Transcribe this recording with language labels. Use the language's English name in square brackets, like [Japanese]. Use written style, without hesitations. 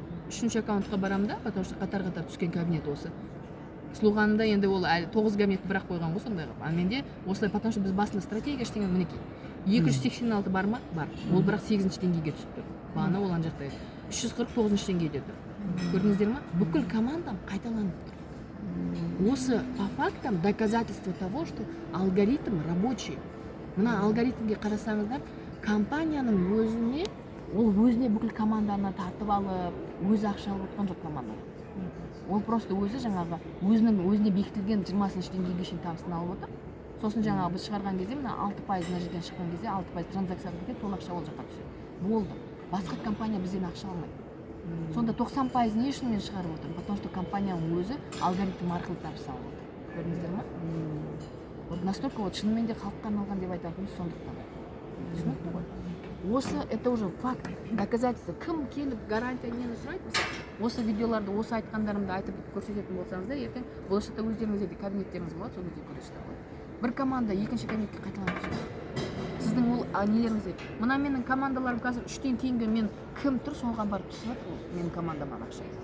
[Kazakh] 3-ші аккаунтқа барам да, [Russian] потому что [Kazakh] қатар түскен кабинет осы. Слуғанында енді ол 9 кабинет бірақ қойған ғой сондай қылып. А менде осылай, потому что біз басында стратегия ештеңе мінекей. 286 бар ма? Бар. Ол бірақ 8-ші деңгейге түсіп тұр. Бағана ол ана жақта 349-ші деңгейде тұр. Көрдіңіздер ма? Бүкіл командам қайталанып тұр. [Russian] Осы по фактам доказательство того, что алгоритм рабочий. [Kazakh] Мына алгоритмге қарасаңыздар, компанияның өзіне, ол өзіне бүкіл команданы тартып алып, өзі ақша алып отқан жоқ команда. Ол просто өзі жаңағы өзіне бекітілген 20-ші деңгейге шейін табысын алып отыр. Сосын жаңағы біз шығарған кезде мына 6% мына жерден шыққан кезде 6% транзакцияға кетеді, сол ақша ол жаққа түседі. Болды. Басқа компания бізден ақша алмайды. Сонда 90% не үшін мен шығарып отырмын? [Russian] Потому что [Kazakh] компанияның өзі алгоритм арқылы табыс алып отыр. Көрдіңіздер ма? [Russian] Вот настолько вот [Kazakh] шынымен де халыққа арналған деп айтатынымыз сондықтан. Түсінікті ғой? Осы [Russian] это уже факт, доказательство. [Kazakh] Кім келіп гарантия нені сұрайды? Осы видеоларды, осы айтқандарымды айтып көрсететін болсаңыздар, ертең болашақта өздеріңізде де кабинеттеріңіз болады, сол кезде көресіздер ғой. Бір команда екінші кабинетке қайталанып түседі. Сіздің ол нелеріңізде. Мына менің командаларым қазір 3-тен кейінгі мен кім тұр, соған барып түсіп жатыр ол менің командамнан ақша.